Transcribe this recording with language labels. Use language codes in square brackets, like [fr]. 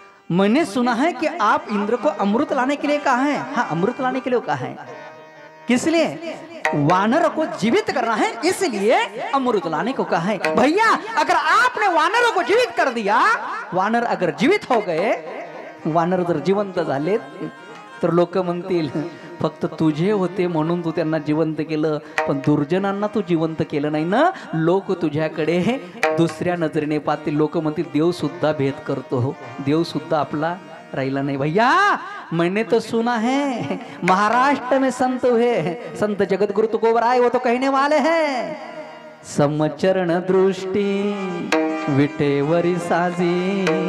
[hi] मैंने सुना है कि आप इंद्र को अमृत लाने के लिए कहा है. हाँ, अमृत लाने के लिए कहा है. किस लिए? वानर को जीवित करना है, इसलिए अमृत लाने को कहा है. भैया अगर आपने वानरों को जीवित कर दिया, वानर अगर जीवित हो गए, [mr] वानर जर जिवंत झाले, तर लोक म्हणतील फक्त तुझे होते म्हणून तू त्यांना जिवंत केलं, पण दुर्जनांना तू जिवंत केलं नाही ना. लोक तुझ्याकडे दुसऱ्या नजरेने पाहतील. लोक म्हणतील देव सुद्धा भेद करतो, हो देव सुद्धा आपला राहिला नाही. [hi] भैया मैंने तो सुना है महाराष्ट्र में संत हुए, संत जगत गुरु तुकोबर आए, वो तो कहने वाले हैं, [mr] समचरण दृष्टी विटेवरी साजी.